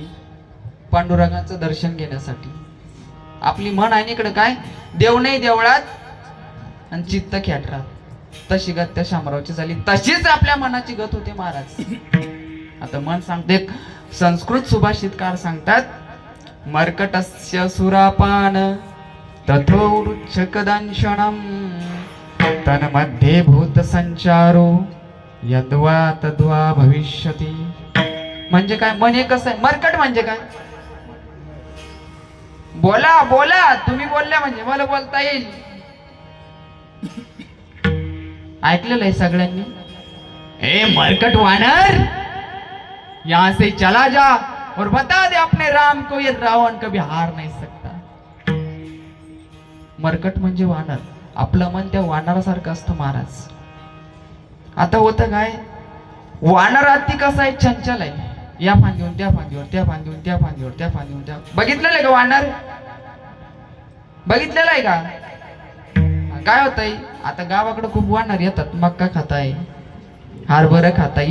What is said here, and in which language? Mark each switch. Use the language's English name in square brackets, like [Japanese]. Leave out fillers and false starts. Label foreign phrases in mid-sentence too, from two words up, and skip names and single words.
[Marathi] पांडुरंगाचं दर्शन घेण्यासाठी. आपली मन आहे इकडे काय? देव नाही देवळात आणि चित्त खेटरात. तशी गत त्या शामरावची झाली, तशीच आपल्या मनाची गत होते महाराज. आता मन सांगते, संस्कृत सुभाषितकार सांगतात, [Sanskrit] मर्कटस्य सुरापान तथोरुच्छकदंशनम तन्मध्ये भूत संचारो यद्वा तद्वा भविष्यति. [Marathi] म्हणजे काय? मन हे कसं आहे? मर्कट म्हणजे काय? बोला बोला, तुम्ही बोलल्या म्हणजे मला बोलता येईल. ऐकलेलं आहे सगळ्यांनी? [Hindi] ए मरकट वानर, यहां से चला जा और बता दे अपने राम को ये रावण कभी हार नहीं सकता. [Marathi] मरकट म्हणजे वानर. आपलं मन त्या वानरासारखं असतं महाराज. आता होतं काय? वानर हत्ती कसा आहे? चंचल आहे. या फांदीवर त्या फांदीवर, त्या फांदीवर त्या फांदीवर, त्या फांदीवर त्या. बघितलेलं आहे का वानर? बघितलेलं आहे का? काय होतंय आता गावाकडे खूप वानर येतात, मक्का खाताय, हरभरा खाताय.